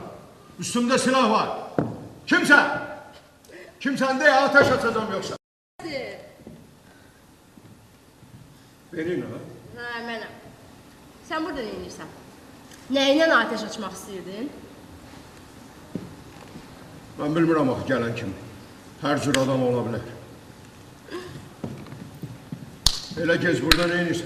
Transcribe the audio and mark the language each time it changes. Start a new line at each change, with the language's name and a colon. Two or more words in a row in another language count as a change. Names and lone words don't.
Turkish: Üstümde silah var. Kimsen? Kimsen de ateş atacağım yoksa. Benim ha?
Azerbaijani: Hə, mənəm. Sən burada nə edirsən? Nəyinlə ateş açmaq istəyirdin? Ben bilmirəm axı gələn kimi. Hər cür adam ola bilər. Elə gez burada nə edirsən?